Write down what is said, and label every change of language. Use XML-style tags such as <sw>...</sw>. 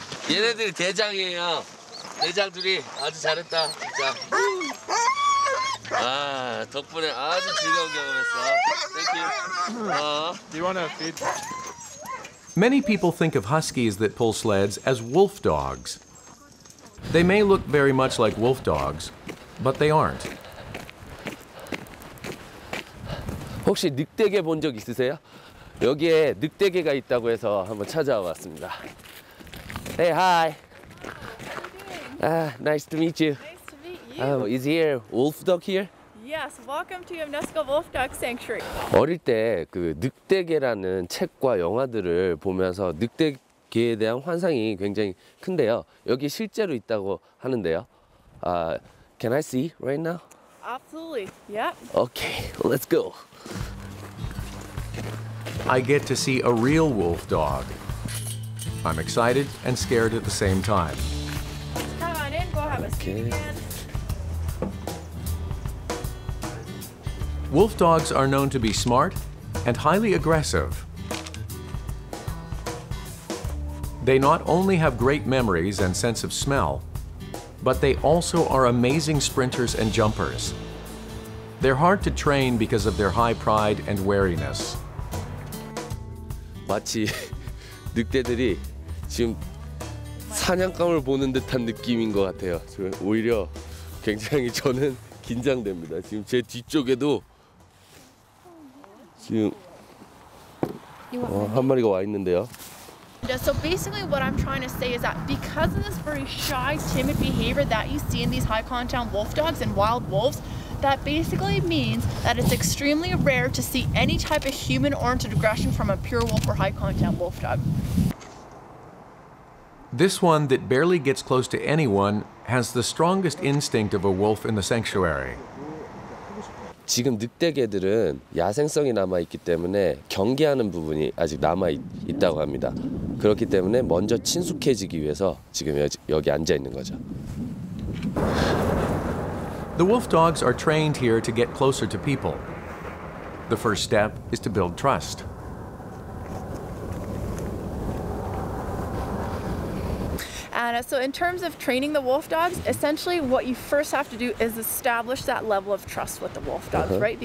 <ko>얘네들이 대장이에요. 대장들이 아주 잘했다 진짜. 아, 덕분에 아주 즐거운 경험했어.</ko> <en>Thank you. Do you want to feed? Many people think of huskies that pull sleds as wolf dogs. They may look very much like wolf dogs, but they aren't.</en> <ko>혹시 늑대개 본 적 있으세요? 여기에 늑대개가 있다고 해서 한번 찾아와 봤습니다.</ko> <en>Hey, hi. Nice to meet you. Nice to meet you. Is here wolf dog here? Yes, welcome to UNESCO Wolf Dog Sanctuary.</en> <ko>어릴 때 그 늑대개라는 책과 영화들을 보면서 늑대개에 대한 환상이 굉장히 큰데요. 여기 실제로 있다고 하는데요.</ko> <en>Can I see right now? Absolutely. Yep. Okay, let's go. I get to see a real wolf dog. I'm excited and scared at the same time. Come on in, go have a seat Okay. again. Wolf dogs are known to be smart and highly aggressive. They not only have great memories and sense of smell, but they also are amazing sprinters and jumpers. They're hard to train because of their high pride and wariness.</en> <ko>마치 늑대들이 지금 사냥감을 보는 듯한 느낌인 것 같아요. 오히려 굉장히 저는 긴장됩니다. 지금 제 뒤쪽에도 지금 한 마리가 와 있는데요.</ko> <en>So basically what I'm trying to say is that because of this very shy, timid behavior that you see in these high contact wolf dogs and wild wolves, that basically means that it's extremely rare to see any type of human-oriented aggression from a pure wolf or high contact wolf dog. This one that barely gets close to anyone has the strongest instinct of a wolf in the sanctuary.</en> <ko>지금 늑대개들은 야생성이 남아있기 때문에 경계하는 부분이 아직 남아있다고 합니다. 그렇기 때문에 먼저 친숙해지기 위해서 지금 여기 앉아 있는 거죠.</ko> <en>The wolf dogs are trained here to get closer to people. The first step is to build trust. And so in terms of training the wolf dogs, essentially what you first have to do is establish that level of trust with the wolf dogs, right?</en>